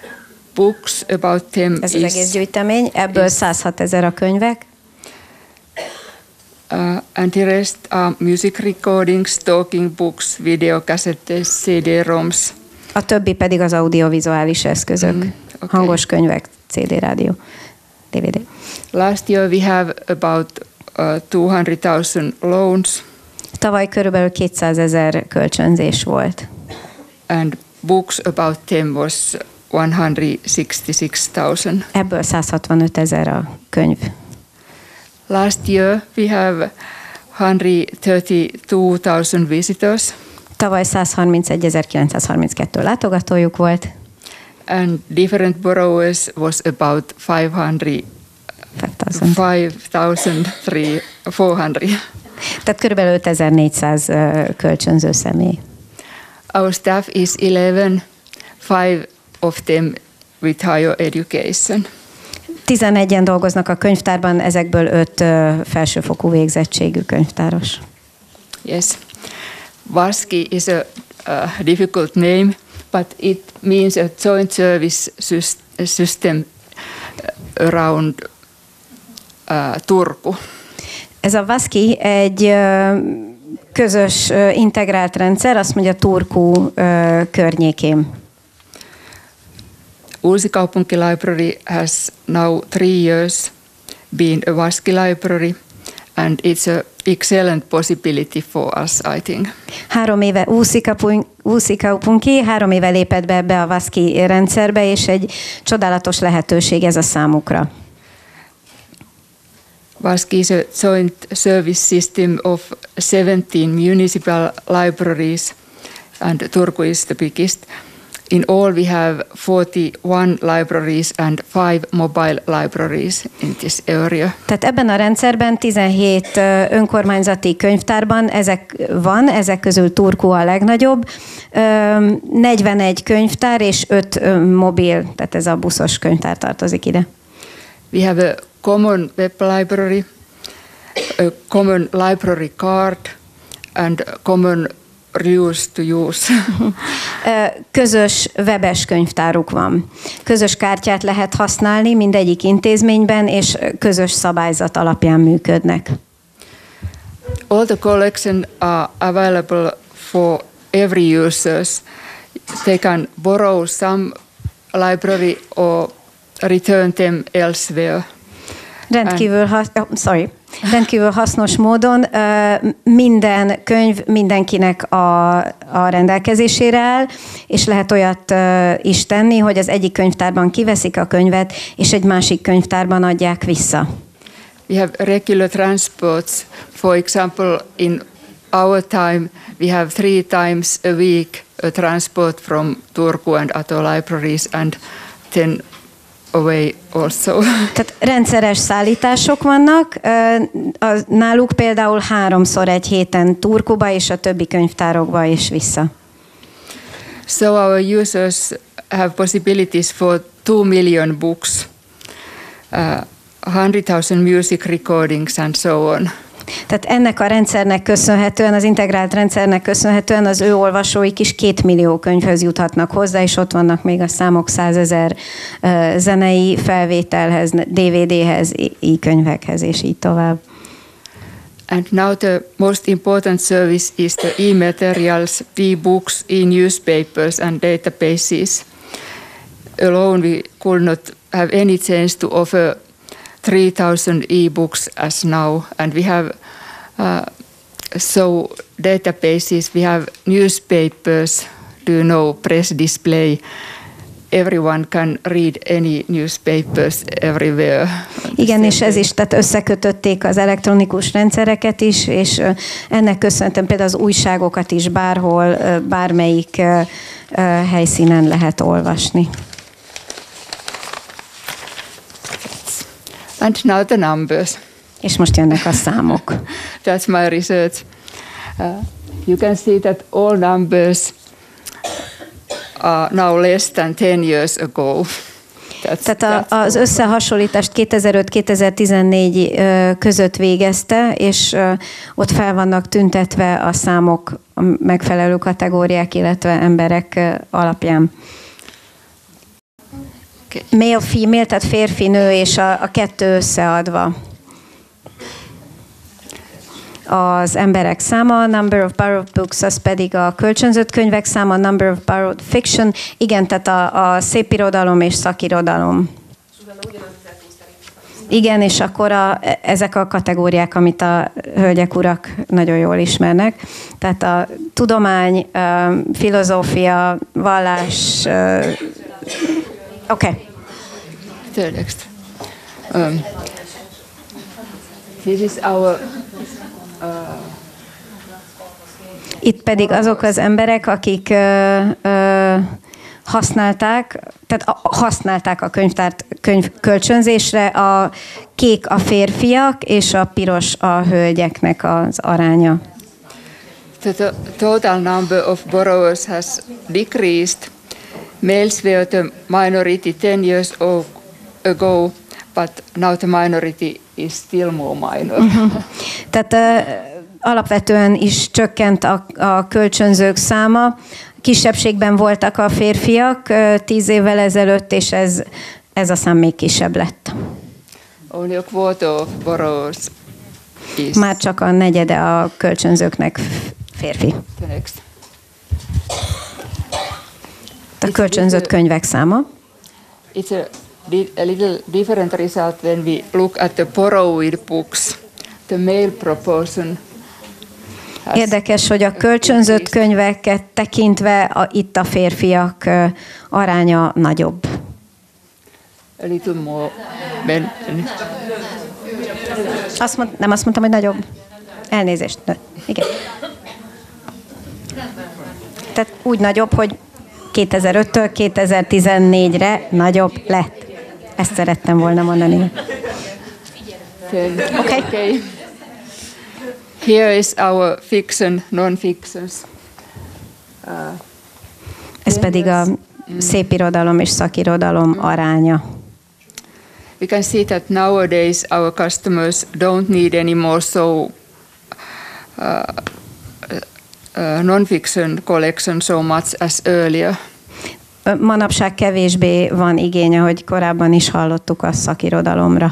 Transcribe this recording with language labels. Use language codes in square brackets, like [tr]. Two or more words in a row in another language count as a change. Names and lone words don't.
[en] Books about them [hu] ez az egész gyűjtemény, ebből 106 000 a könyvek. [en] And the rest are music recordings, talking books, videocassettes, CD-ROMs. [hu] A többi pedig az audiovizuális eszközök, Okay. hangos könyvek, CD, rádió, DVD. [en] Last year we have about 200,000 loans. [hu] Tavaly körülbelül 200 000 kölcsönzés volt. [en] And books about them was 166,000. [hu] Ebből 165 000 a könyv. [en] Last year we have 132,000 visitors. [hu] Tavaly 131.932 látogatójuk volt. [en] And different borrowers was about 5,400. [hu] Tehát körülbelül 5400 kölcsönző személy. [en] Our staff is 11, 5 of them with higher education. [hu] 11-en dolgoznak a könyvtárban, ezekből 5 felsőfokú végzettségű könyvtáros. [en] Yes. WASCI is a difficult name, but it means a joint service system around Turku. [hu] Ez a WASCI egy közös integrált rendszer, azt mondja Turku környékén. [en] Uusikaupunki Library has now 3 years been a WASCI library, and it's an excellent possibility for us, I think. [hu] 3 éve Uusikaupunki 3 éve lépett be ebbe a WASCI rendszerbe, és egy csodálatos lehetőség ez a számukra. [en] WASCI is a joint service system of 17 municipal libraries, and Turku is the biggest. In all, we have 41 libraries and 5 mobile libraries in this area. [hu] Tehát ebben a rendszerben 17 önkormányzati könyvtárban ezek közül Turku a legnagyobb, 41 könyvtár és 5 mobil, tehát ez a buszos könyvtár tartozik ide. [en] We have a common web library, a common library card, and common reuse to use. [hu] Közös webes könyvtáruk van. Közös kártyát lehet használni mindegyik intézményben, és közös szabályzat alapján működnek. [en] All the collections are available for every users. They can borrow some library or return them elsewhere. [hu] Rendkívül hasznos módon minden könyv mindenkinek a rendelkezésére áll, és lehet olyat is tenni, hogy az egyik könyvtárban kiveszik a könyvet, és egy másik könyvtárban adják vissza. [en] We have regular transports. For example, in our time, we have 3 times a week a transport from Turku and other libraries, and then away also. [hu] Tehát rendszeres szállítások vannak. Náluk például 3-szor egy héten Turkuba és a többi könyvtárokba és vissza. [en] So our users have possibilities for 2 million books, 100,000 music recordings and so on. [hu] Tehát ennek a rendszernek köszönhetően, az integrált rendszernek köszönhetően az ő olvasóik is 2 millió könyvhöz juthatnak hozzá, és ott vannak még a számok 100 000 zenei felvételhez, DVD-hez, e-könyvekhez, és így tovább. [en] And now the most important service is the e-materials, e-books, e-newspapers and databases. Alone we could not have any chance to offer 3,000 e-books as now, and we have so databases, we have newspapers, do you know, press display. Everyone can read any newspapers everywhere. [hu] Igen, és ez is, tehát összekötötték az elektronikus rendszereket is, és ennek köszönhetően például az újságokat is bárhol, bármelyik helyszínen lehet olvasni. [en] And now the numbers. [hu] És most jönnek a számok. [en] That's my research. You can see that all numbers are now less than 10 years ago. [hu] Tehát az összehasonlítást 2005-2014 között végezte, és ott fel vannak tüntetve a számok a megfelelő kategóriák, illetve emberek alapján. [en] Okay. Male, female, [hu] tehát férfi, nő, és a kettő összeadva. az emberek száma, [en] number of borrowed books, [hu] az pedig a kölcsönzött könyvek száma, [en] number of borrowed fiction, [hu] igen, tehát a szépirodalom és szakirodalom. Igen, és akkor ezek a kategóriák, amit a hölgyek, urak nagyon jól ismernek. Tehát a tudomány, filozófia, vallás... [en] Okay. Next. This is our... [hu] Itt pedig azok az emberek, akik használták a könyvtárt könyvkölcsönzésre, a kék a férfiak, és a piros a hölgyeknek az aránya. [en] The total number of borrowers has decreased. Males were the minority 10 years ago, but now the minority is still more minor. [hu] Tehát alapvetően is csökkent a kölcsönzők száma. Kisebbségben voltak a férfiak 10 évvel ezelőtt, és ez a szám még kisebb lett. [en] Only a quarter of borrowers is. [hu] Már csak a negyede a kölcsönzőknek férfi. [en] The next. [hu] A kölcsönzött könyvek száma. [en] It's a little different result when we look at the borrowed books. The male proportion. [hu] Érdekes, hogy a kölcsönzött könyveket tekintve itt a férfiak aránya nagyobb. [en] A little more. [hu] Nem azt mondtam, hogy nagyobb. Elnézést. Igen. Tehát úgy nagyobb, hogy 2005-től 2014-re nagyobb lett. Ezt szerettem volna mondani. [en] Okay. Here is our fiction, non-fictions. [hu] Ez pedig a szépirodalom és szakirodalom aránya. [en] We can see that nowadays our customers don't need any more non-fiction collection so much as earlier. [hu] Manapság kevésbé van igény, ahogy korábban is hallottuk, a szakirodalomra.